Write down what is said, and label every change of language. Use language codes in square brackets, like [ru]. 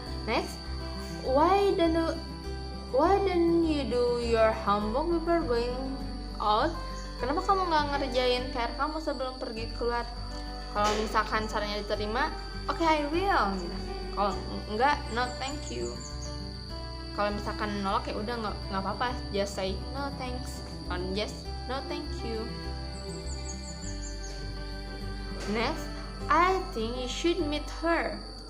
[en] Next, why don't you do your homework before going out? [id] Kenapa kamu nggak ngerjain PR kamu sebelum pergi keluar? Kalau misalkan sarannya diterima, [en] okay, I will. [id] Kalau enggak, [en] no thank you. [id] Kalau misalkan nolak ya udah nggak apa-apa, [en] just say no thanks, or just no thank you. Next, I think you should meet her.